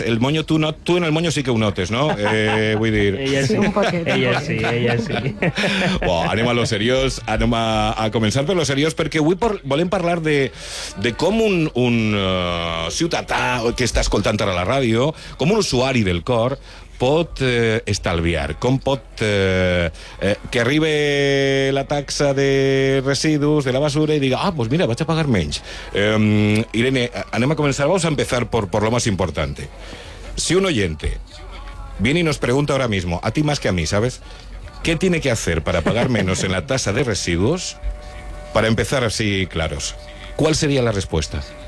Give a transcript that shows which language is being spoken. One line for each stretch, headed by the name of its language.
Catalan: El moño, tu en el moño sí que ho notes, no? Vull dir... Ella sí. Ella sí. Bueno, anem a lo seriós. Anem a començar per lo seriós, perquè avui volem parlar de com un ciutadà que està escoltant ara la ràdio, com un usuari del COR, pot estalviar, com pot que arribi la taxa de residus de la basura i diga, ah, pues mira, vaig a pagar menys.
Spanish: Irene,
Catalan: anem a començar,
Spanish: vamos a empezar por lo más importante. Si un oyente viene y nos pregunta ahora mismo, a ti más que a mí, ¿sabes? ¿Qué tiene que hacer para pagar menos en la tasa de residuos? Para empezar así claros, ¿cuál sería la respuesta?